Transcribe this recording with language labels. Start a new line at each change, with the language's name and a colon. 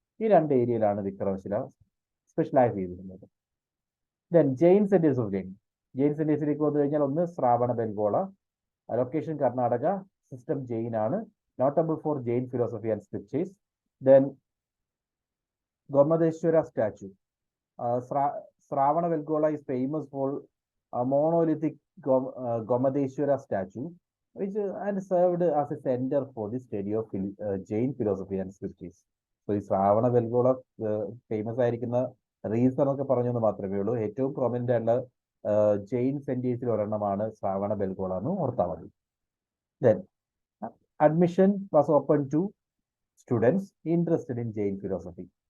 Malayalam: ഈ 2 ഏരിയയിലാണ് വിക്രംശില സ്പെഷ്യലൈസ് ചെയ്തിരുന്നത്.
English: Then Jain centres of learning.
Malayalam: Jain സെന്റേഴ്സിലേക്ക് വന്നു കഴിഞ്ഞാൽ ഒന്ന് ശ്രാവണ ബെൽഗോള, ലൊക്കേഷൻ കർണാടക, സിസ്റ്റം ജെയിൻ ആണ്.
English: Notable for Jain philosophy and scriptures. Then Gomateshwara statue. Shravana Belgola is famous for a monolithic Gomadeshwara statue, which and served as a center for the study of Jain philosophy and scriptures.
Malayalam: So ഈ ശ്രാവണ ബെൽഗോള famous ആയിരിക്കുന്ന reason ഒക്കെ പറഞ്ഞെന്ന് മാത്രമേ ഉള്ളൂ. ഏറ്റവും prominent ആയിട്ടുള്ള ജെയിൻ സെന്റേഴ്സിൽ ഒരെണ്ണമാണ് ശ്രാവണ ബെൽഗോള എന്ന് ഓർത്താൽ മതി.
English: Then admission was open to students interested in Jain philosophy.